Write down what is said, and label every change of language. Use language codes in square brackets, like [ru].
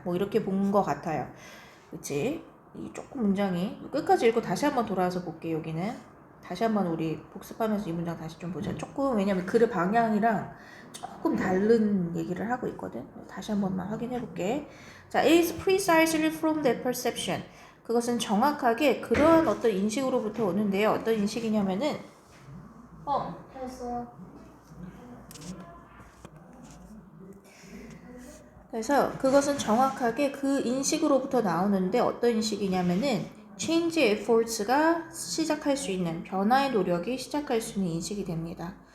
[ko] 뭐 이렇게 본 것 같아요. 그치? 이 조금 문장이 끝까지 읽고 다시 한번 돌아와서 볼게. 여기는 다시 한번 우리 복습하면서 이 문장 다시 좀 보자. 조금 왜냐면 글의 방향이랑 조금 다른 얘기를 하고 있거든. 다시 한 번만 확인해 볼게. [en] 자, it is precisely from that perception. [ko] 그것은 정확하게 그런 어떤 인식으로부터 오는데요. 어떤 인식이냐면은 됐어요. 그래서 그것은 정확하게 그 인식으로부터 나오는데 어떤 인식이냐면은 change efforts가 시작할 수 있는 변화의 노력이 시작할 수 있는 인식이 됩니다.